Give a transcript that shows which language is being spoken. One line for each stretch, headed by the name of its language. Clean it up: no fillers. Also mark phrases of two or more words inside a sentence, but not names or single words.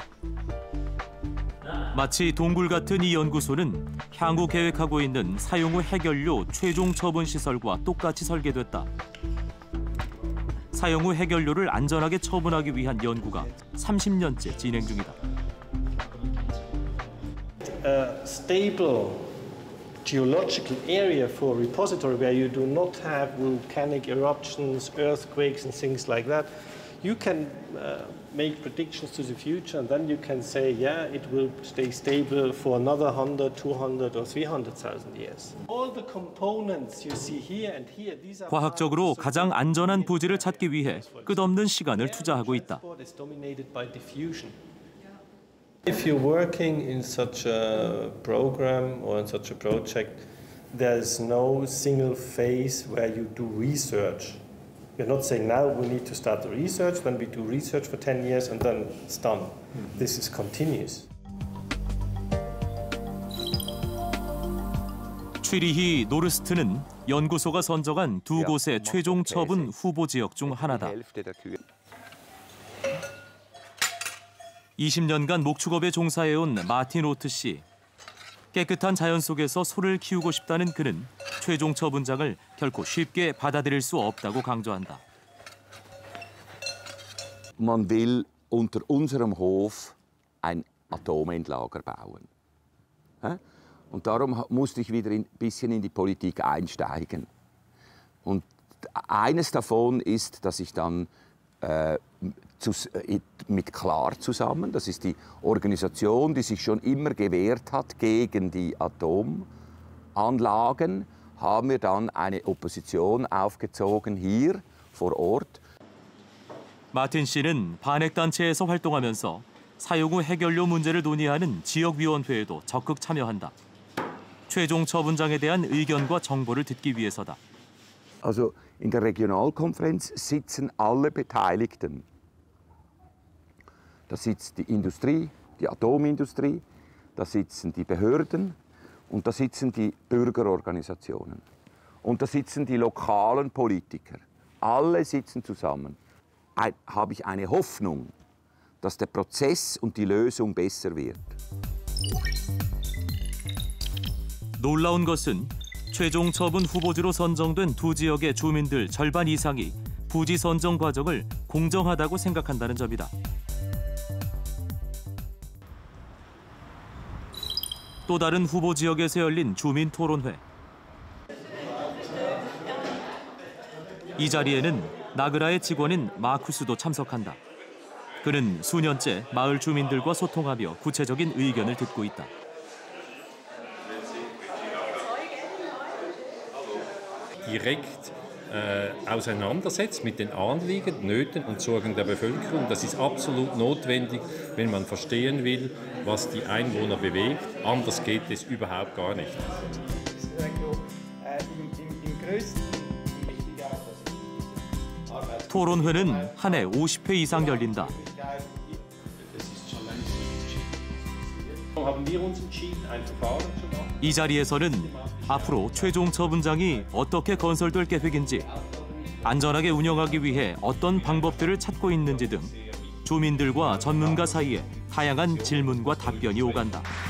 Korean: 마치 동굴 같은 이 연구소는 향후 계획하고 있는 사용 후 해결료 최종 처분 시설과 똑같이 설계됐다. 사용 후 해결료를 안전하게 처분하기 위한 연구가 30년째 진행 중이다.
English: Stable geological area for a repository where you do not have volcanic eruptions, earthquakes and things like that, you can make predictions to the future and then you can say, yeah, it will stay stable for another 100, 200 or 300,000 years. All the components you see here and here, these are
Korean: 과학적으로 가장 안전한 부지를 찾기 위해 끝없는 시간을 투자하고 있다.
English: If you're working in such a program or in such a project, there's no single phase where you do research. We're not saying now we need to start the research, then we do research for 10 years and then it's done. This is continuous.
Korean: 취리히 노르스트는 연구소가 선정한 2곳의 최종 처분 후보 지역 중 하나다. 20년간 목축업에 종사해온 마틴 로트 씨. 깨끗한 자연 속에서 소를 키우고 싶다는 그는 최종 처분장을 결코 쉽게 받아들일 수 없다고 강조한다.
German: Man will unter unserem Hof ein Atomendlager bauen. Und darum musste ich wieder ein bisschen in die Politik einsteigen. Und eines davon ist, dass ich dann mit Klar zusammen, das ist die Organisation, die sich schon immer gewehrt hat gegen die Atomanlagen, haben wir dann eine Opposition aufgezogen hier vor Ort.
Korean: 마틴 씨는 반핵단체에서 활동하면서 사용 후 해결료 문제를 논의하는 지역위원회에도 적극 참여한다. 최종 처분장에 대한 의견과 정보를 듣기 위해서다.
German: Also in der Regionalkonferenz sitzen alle Beteiligten. Da sitzt die Industrie, die Atomindustrie, da sitzen die Behörden und da sitzen die Bürgerorganisationen. Und da sitzen die lokalen Politiker. Alle sitzen zusammen. Habe ich eine Hoffnung, dass der Prozess und die Lösung besser wird.
Korean: 놀라운 것은 최종 처분 후보지로 선정된 두 지역의 주민들 절반 이상이 부지 선정 과정을 공정하다고 생각한다는 점이다. 또 다른 후보 지역에서 열린 주민 토론회. 이 자리에는 나그라의 직원인 마쿠스도 참석한다. 그는 수년째 마을 주민들과 소통하며 구체적인 의견을 듣고 있다.
German: Direkt auseinandersetzt mit den Anliegen, Nöten und Sorgen der Bevölkerung. Das ist absolut notwendig, wenn man verstehen will, was die Einwohner bewegt. Anders geht es überhaupt gar nicht.
Korean: 토론회는 한 해 50회 이상 열린다. 이 자리에서는 앞으로 최종 처분장이 어떻게 건설될 계획인지, 안전하게 운영하기 위해 어떤 방법들을 찾고 있는지 등 주민들과 전문가 사이에 다양한 질문과 답변이 오간다.